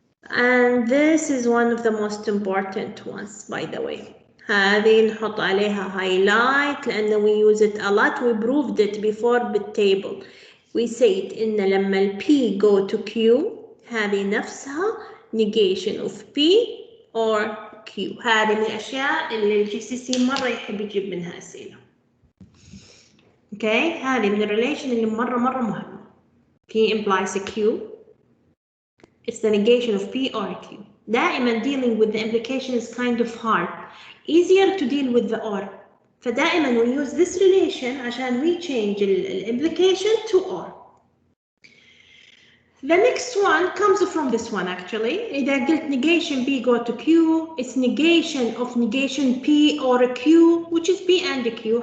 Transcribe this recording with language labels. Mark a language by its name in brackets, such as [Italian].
[English] And this is one of the most important ones, by the way. [Arabic] هذه نحط عليها highlight لأنه [English] we use it a lot. We proved it before بالtable. We said [Arabic] إن لما ال [English] P go to Q [Arabic] هذه نفسها [English] negation of P or Q. [Arabic] هذه من الأشياء اللي ال GCC مرة يحب يجيب منها أسئلة. [English] Okay. [Arabic] هذه من الريليشن اللي مرة مهمة. [English] P implies a Q. It's the negation of P or Q. [Arabic] دائما [English] dealing with the implication is kind of hard. Easier to deal with the or. [Arabic] فدائما [English] we use this relation [Arabic] عشان [English] we change the implication to or. The next one comes from this one actually. [Arabic] إذا قلت [English] negation P go to Q, it's negation of negation P or Q, which is P and Q.